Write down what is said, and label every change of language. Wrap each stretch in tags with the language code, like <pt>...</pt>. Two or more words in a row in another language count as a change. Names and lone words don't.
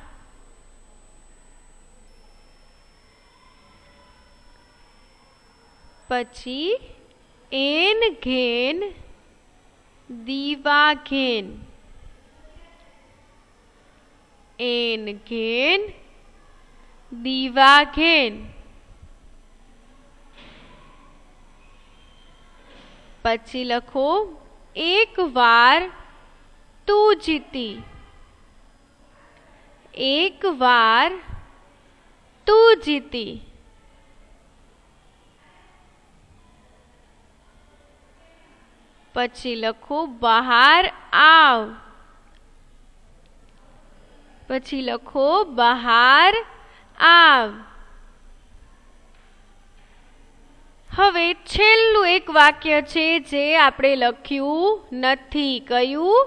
<gu>પછી એન ઘેન દીવા ઘેન. એન ઘેન દીવા ઘેન. પછી લખો</gu> <hi>एक वार तू जीती, एक वार तू जीती।</hi> <gu>પછી લખો બહાર આવ, પછી લખો બહાર આવ। હવે છેલ્લું એક વાક્ય છે જે આપણે લખ્યું નથી, કયું?</gu>